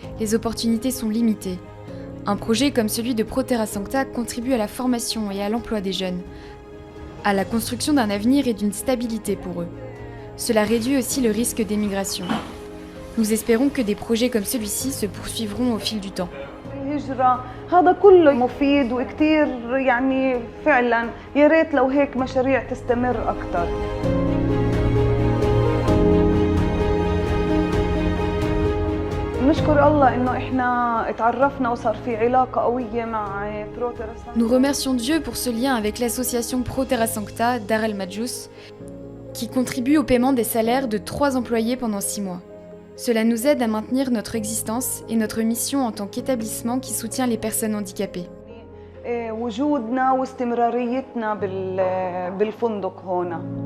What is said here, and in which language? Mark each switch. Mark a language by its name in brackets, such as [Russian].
[French] Les opportunités sont limitées. Un projet comme celui de Proterra Sancta contribue à la formation et à l'emploi des jeunes, à la construction d'un avenir et d'une stabilité pour eux. Cela réduit aussi le risque d'émigration. Nous espérons que des projets comme celui-ci se poursuivront au fil du temps. [Arabic] هذا كله مفيد وكتير يعني فعلا يا ريت لو هيك مشاريع تستمر أكتر. نشكر الله إنه إحنا اتعرفنا وصار في علاقة قوية مع بروتيرا سانكتا. [French] Nous remercions Dieu pour ce lien avec l'association Proterra Sancta Dar el Majous qui contribue au paiement des salaires de 3 employés pendant 6 mois. Cela nous aide à maintenir notre existence et notre mission en tant qu'établissement qui soutient les personnes handicapées. [Arabic] وجودنا واستمراريتنا بالفندق هنا.